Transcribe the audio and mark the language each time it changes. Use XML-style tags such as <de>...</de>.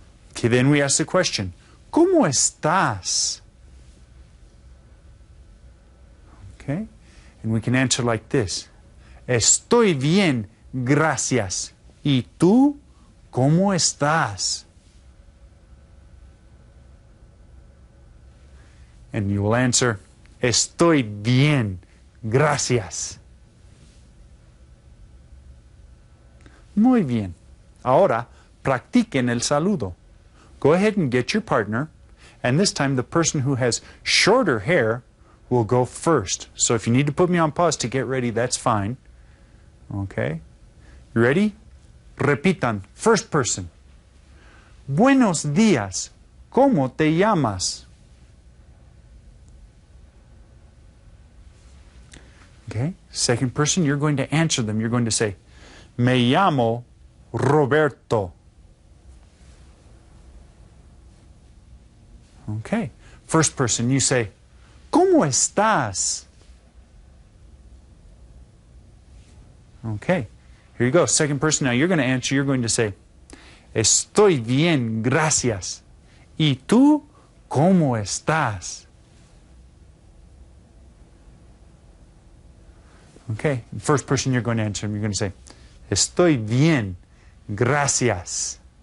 <en>Okay, then we ask the question,</en> <es>¿Cómo estás?</es> <en>Okay, and we can answer like this.</en> <es>Estoy bien, gracias. ¿Y tú, cómo estás?</es> <en>And you will answer,</en> <es>estoy bien, gracias. Muy bien. Ahora, practiquen el saludo.</es> <en>Go ahead and get your partner, and this time the person who has shorter hair will go first. So if you need to put me on pause to get ready, that's fine. Okay? You ready?</en> <es>Repitan.</es> <en>First person.</en> <es>Buenos días. ¿Cómo te llamas?</es> <en>Okay? Second person, you're going to answer them. You're going to say,</en> <es>me llamo Roberto.</es> <en>Okay. First person, you say,</en> <es>¿Cómo estás?</es> <en>Okay. Here you go. Second person, now you're going to answer. You're going to say,</en> <es>estoy bien, gracias. ¿Y tú, cómo estás?</es> <en>Okay. First person, you're going to answer. You're going to say,</en> <es>estoy bien, gracias.</es>